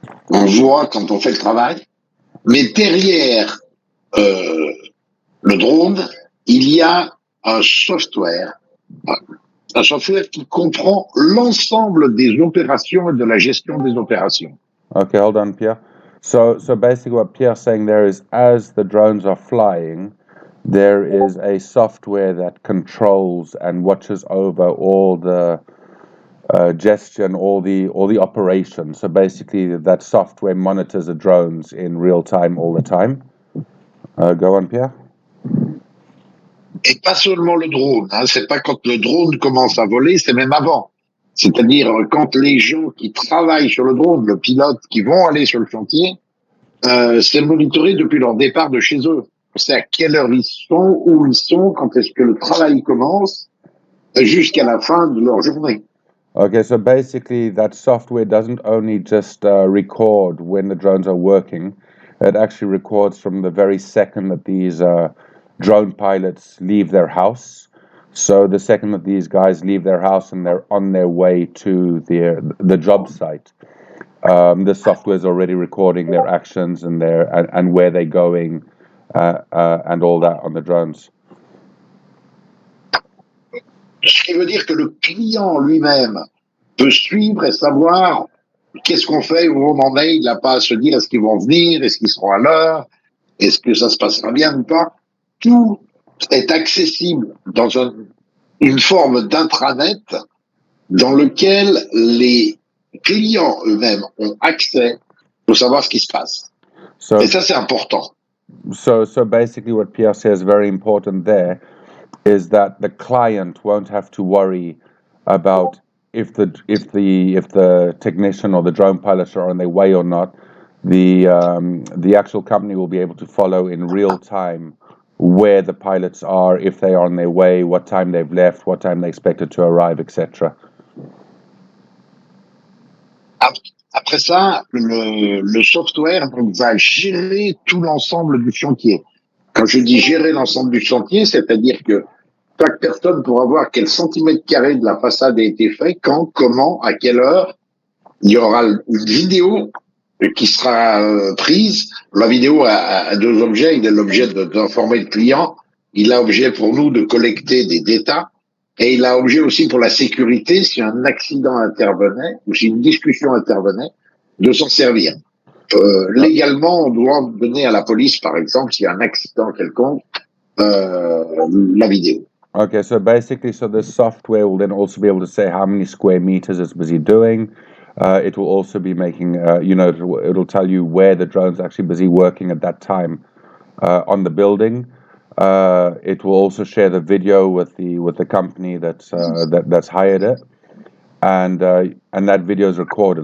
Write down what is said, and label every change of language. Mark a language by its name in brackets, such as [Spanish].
[French] On voit quand on fait le travail, mais derrière le drone, il y a un software, un software qui comprend l'ensemble des opérations et de la gestion des opérations. [English] Okay, hold on, Pierre. So basically, what Pierre's saying there is, as the drones are flying, there is a software that controls and watches over all the gestion, all the operations. So basically, that software monitors the drones in real time, all the time. Go on, Pierre. [French] Et pas seulement le drone, hein, c'est pas quand le drone commence à voler, c'est même avant. C'est-à-dire quand les gens qui travaillent sur le drone, le pilote, qui vont aller sur le chantier, c'est monitoré depuis leur départ de chez eux. C'est à quelle heure ils sont, où ils sont, quand est-ce que le travail commence, jusqu'à la fin de leur journée. [English] Okay, so basically, that software doesn't only just record when the drones are working, it actually records from the very second that these drone pilots leave their house. So the second that these guys leave their house and they're on their way to the job site, the software is already recording their actions and and where they're going, and all that on the drones. [French] Ce qui veut dire que le client lui-même peut suivre et savoir qu'est-ce qu'on fait, où on en est. Il n'a pas à se dire est-ce qu'ils vont venir, est-ce qu'ils seront à l'heure, est-ce que ça se passera bien ou pas. Tout est accessible dans une forme d'intranet dans lequel les clients eux-mêmes ont accès pour savoir ce qui se passe. Et ça, c'est important. [English] So basically, what Pierre says, very important there, is that the client won't have to worry about if the technician or the drone pilots are on their way or not. The actual company will be able to follow in real time where the pilots are, if they are on their way, what time they've left, what time they're expected to arrive, etc. [French] Après ça, le software donc, va gérer tout l'ensemble du chantier. Quand je dis gérer l'ensemble du chantier, c'est-à-dire que chaque personne pourra voir quel centimètre carré de la façade a été fait, quand, comment, à quelle heure. Il y aura une vidéo qui sera prise. La vidéo a deux objets. Il a l'objet d'informer le client. Il a l'objet pour nous de collecter des data. Et il a objet aussi pour la sécurité, si un accident intervenait ou si une discussion intervenait, de s'en servir. Légalement, on doit donner à la police, par exemple, s'il y a un accident quelconque, la vidéo. [English] Okay, so basically, so the software will then also be able to say how many square meters it's busy doing. It will also be making, it'll tell you where the drone's actually busy working at that time on the building. It will also share the video with the company that's hired it, and that video is recorded.